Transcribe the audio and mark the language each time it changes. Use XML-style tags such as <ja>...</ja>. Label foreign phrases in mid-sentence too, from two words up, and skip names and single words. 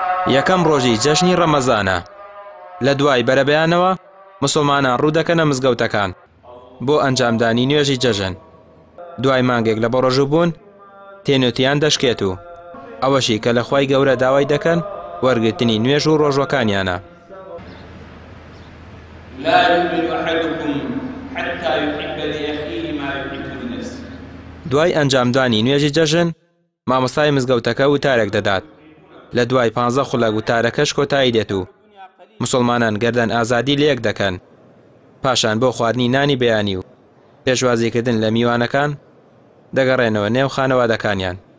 <ckb>یەکەم ڕۆژی جەژنی ڕەمەزانە. لە دوای بەرەبەیانەوە مسلمانان ڕوودەکەنە مزگەوتەکان بۆ ئەنجامدانی نوێژی جەژن. دوای مانگێک لە بەڕۆژوو بوون تێنوتیان دەشکێت و ئەوەشی کە لە خوای گەورە داوای دەکەن وەرگرتنی نوێژ و ڕۆژوەکانیانە.</ckb> <ar>لا يؤمن أحدكم حتى يحب لأخيه ما يحب لنفسه.</ar> <ckb>دوای ئەنجامدانی نوێژی جەژن مامۆستای مزگەوتەکە وتارێک دەدات. لە دوای 15 خولەک وتارەکەش کۆتایی دێت و مسلمانان گەردەن ئازادی لێک دەکەن. پاشان بۆ خواردنی نانی بەیانی و پێشوازیکردن لە میوانەکان دەگەڕێنەوە نێو خانەوادەکانیان.</ckb>